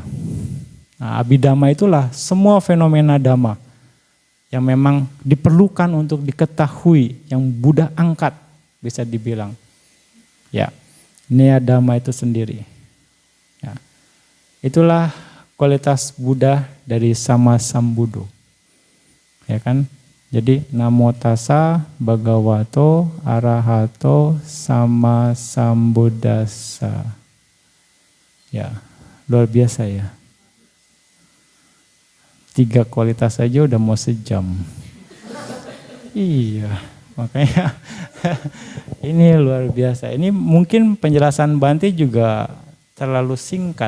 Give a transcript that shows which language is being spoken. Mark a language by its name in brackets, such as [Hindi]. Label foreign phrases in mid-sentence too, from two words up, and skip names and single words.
[Indonesian] Nah, abhidhamma itulah semua fenomena dhamma yang memang diperlukan untuk diketahui, yang Buddha angkat, bisa dibilang. Ya, [Pali] nea dhamma [Indonesian] itu sendiri. Ya. Itulah kualitas Buddha dari samasambuddho. Ya kan? [Pali] Jadi namo tassa bhagavato arahato samasambuddhassa. [Indonesian] Ya, luar biasa ya. 3 kualitas saja udah mau sejam. Iya, makanya ini luar biasa. Ini mungkin penjelasan Bante juga terlalu singkat.